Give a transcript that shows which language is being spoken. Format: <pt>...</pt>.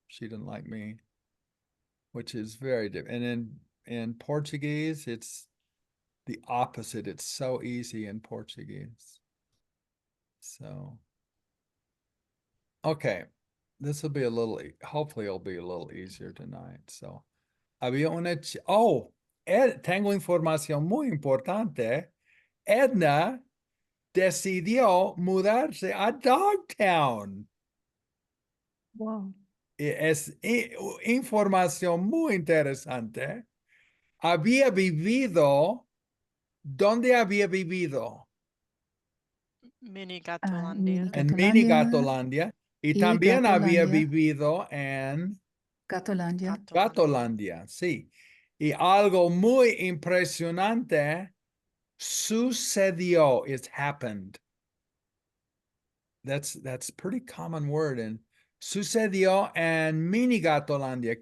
<en>She didn't like me, which is very different. And in Portuguese, it's the opposite. It's so easy in Portuguese. So, okay, this will be hopefully it'll be a little easier tonight.</en> <es>So, había una, tengo información muy importante. Edna decidió mudarse a Dogtown.</es> <en>Wow.</en> <es>Es información muy interesante. Había vivido, ¿dónde había vivido? Mini Gatolandia. En Mini Gatolandia. Y también había vivido en Gatolandia. Gatolandia, sí. Y algo muy impresionante sucedió.</es> <en>It happened. That's pretty common word.</en> <es>And sucedió en Mini Gatolandia.</es>